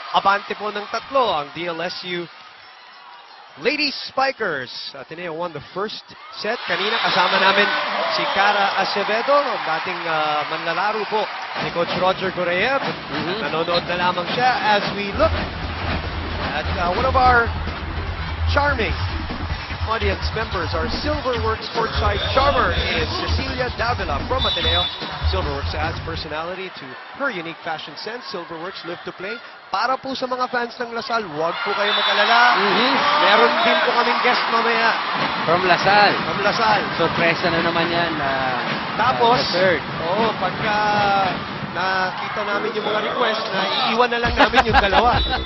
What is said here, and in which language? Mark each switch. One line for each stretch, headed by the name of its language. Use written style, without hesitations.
Filipino: Abante po ng tatlo ang DLSU Lady Spikers. Ateneo won the first set. Kanina kasama namin si Cara Acevedo, ang dating manlalaro po ni Coach Roger Goreyev.
English: Nanonood na lamang siya as we look at one of our charming audience members. Our Silverworks courtside charmer is Cecilia Davila from Ateneo. Silverworks adds personality to her unique fashion sense. Silverworks live to play.
Filipino: Para po sa mga fans ng Lasal, huwag po kayo mag-alala. Meron din po kaming guest mamaya.
English: From Lasal. From Lasal.
Filipino: Sorpresa na naman yan. Tapos,
English: third.
Filipino: pagka nakita namin yung mga request, na iiwan na lang namin yung dalawa.